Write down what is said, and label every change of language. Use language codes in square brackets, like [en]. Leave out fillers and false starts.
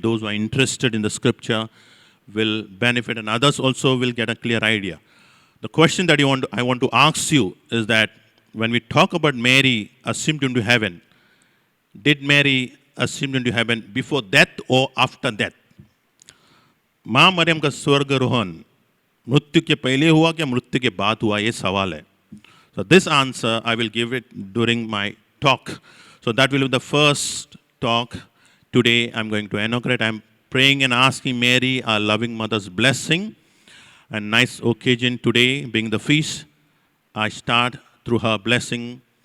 [en] Those who are interested in the scripture will benefit and others also will get a clear idea. The question that I want to ask you is that when we talk about Mary assumed into heaven, did Mary assumed into heaven before death or after death? [hi] माँ मरियम का स्वर्गारोहण मृत्यु के पहले हुआ क्या मृत्यु के बाद हुआ, ये सवाल है. [en] So this answer I will give it during my talk. So that will be the first talk today. I'm going to inaugurate. I'm praying and asking Mary, our loving mother's blessing. And nice occasion today being the feast. I start through her blessing.